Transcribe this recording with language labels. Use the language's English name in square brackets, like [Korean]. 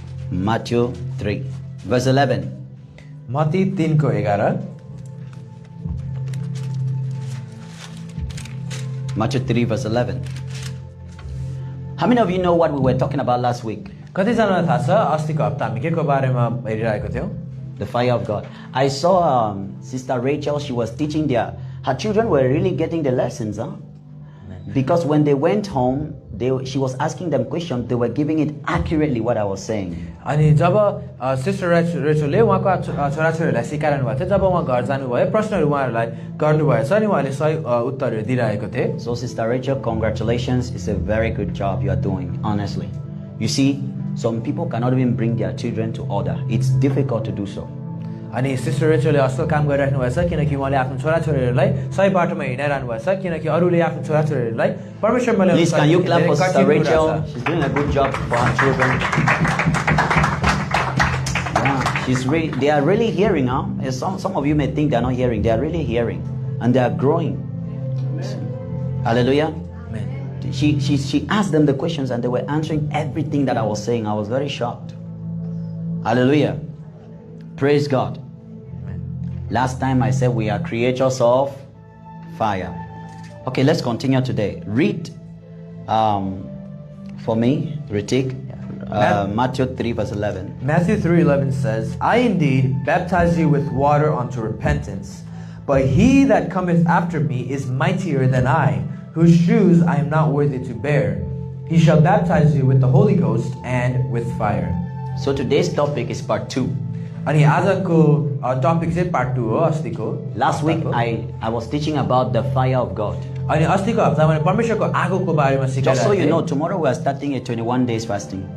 [English] Matthew 3. Verse 11. [Nepali] Matthew 3 को 11 [English] Matthew 3 verse 11. How many of you know what we were talking about last week? [Nepali] कतिजनालाई थाहा छ अस्तिको हप्ता हामी के को बारेमा हेरिरहेको थियौँ [English] The fire of God. I saw Sister Rachel. She was teaching her children were really getting the lessons, huh? Because when they went home, she was asking them questions. They were giving it accurately what I was saying. [Nepali] अनि जब sister रेचलले उहाँको छोराछोरीहरूलाई सिकाइरहनु भएको थियो जब उहाँ घर जानुभयो प्रश्नहरू उहाँहरूलाई गर्नुभएछ अनि उहाँले सही उत्तरहरू दिइरहेको थिए [English] So Sister Rachel, congratulations. It's a very good job you are doing, honestly. You see, some people cannot even bring their children to order. It's difficult to do so. [Nepali] अनि सिस्टर रेचलले असल काम गरिराख्नु भएछ किनकि उहाँले आफ्नो छोराछोरीहरूलाई सही बाटोमा हिँडाइरहनु भएछ किनकि अरूले आफ्नो छोराछोरीहरूलाई परमेश्वरमा ल्याउन [English] Please, can you clap for Sister [Nepali] कठिन कुरा [English] Rachel? [Nepali] छ। [English] She's doing a good job for her children. Yeah, they are really hearing, huh? Some of you may think they are not hearing. They are really hearing, and they are growing. Hallelujah. Amen. She asked them the questions, and they were answering everything that I was saying. I was very shocked. Hallelujah. Praise God. Last time I said we are creatures of fire. Okay, let's continue today. Read for me, Ritik, Matthew 3 verse 11. Matthew 3:11 says, I indeed baptize you with water unto repentance, but he that cometh after me is mightier than I, whose shoes I am not worthy to bear. He shall baptize you with the Holy Ghost and with fire. So today's topic is part 2. [Nepali] अनि आजको topic चाहिँ part 2 हो अस्तिको [English] Last week I was teaching about the fire of God. [Nepali] अनि अस्तिको हप्ता मैले परमेश्वरको आगोको बारेमा [English] Just so you [Nepali] सिकाइरहेको [English] know, tomorrow we are starting a 21 days fasting.